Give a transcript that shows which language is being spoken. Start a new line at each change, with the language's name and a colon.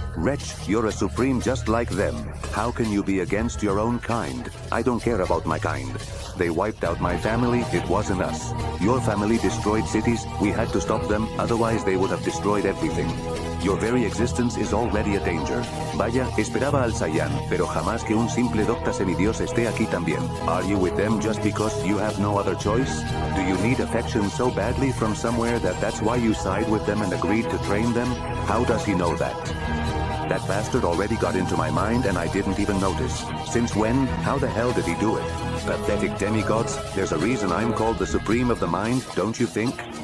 English: Wretch, you're a Supreme just like them. How can you be against your own kind? I don't care about my kind. They wiped out my family, it wasn't us. Your family destroyed cities, we had to stop them, otherwise they would have destroyed everything. Your very existence is already a danger.
Spanish: Vaya, esperaba al Saiyan, pero jamás que un simple docta semidios esté aquí también.
English: Are you with them just because you have no other choice? Do you need affection so badly from somewhere that that's why you side with them and agreed to train them? How does he know that? That bastard already got into my mind and I didn't even notice. Since when? How the hell did he do it? Pathetic demigods, there's a reason I'm called the Supreme of the Mind, don't you think?